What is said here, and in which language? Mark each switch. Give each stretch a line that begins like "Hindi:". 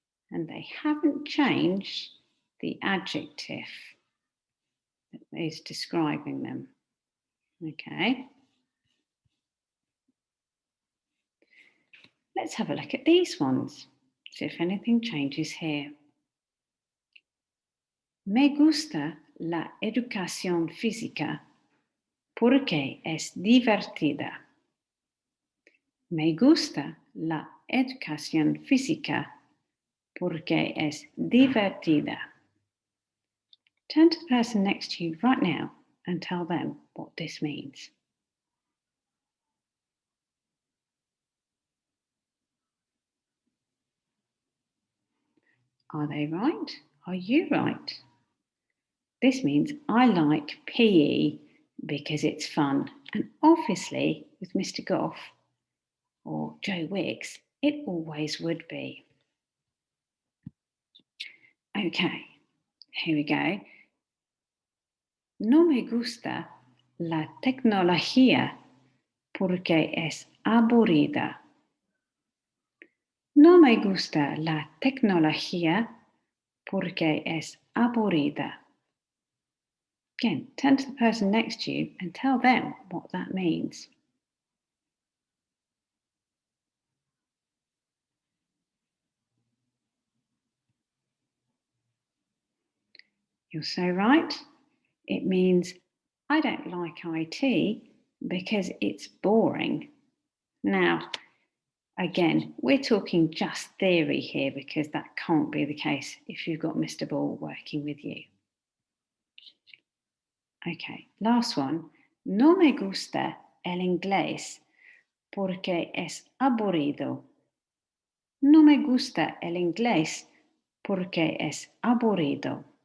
English: And they haven't changed the adjective that is describing them. Okay. Let's have a look at these ones, see if anything changes here.
Spanish: Me gusta la educación física porque es divertida. Me gusta la educación física porque es divertida.
English: Turn to the person next to you right now and tell them what this means. Are they right? Are you right? This means I like PE because it's fun. And obviously, with Mr. Goff or Joe Wicks, it always would be. Okay, here we go.
Spanish: No me gusta la tecnología porque es aburrida. No me gusta la tecnología porque es aburrida.
English: Again, turn to the person next to you and tell them what that means. You're so right. It means I don't like IT because it's boring. Now, again, we're talking just theory here because that can't be the case if you've got Mr. Ball working with you. Okay, last one.
Spanish: No me gusta el inglés porque es aburrido. No me gusta el inglés porque es aburrido.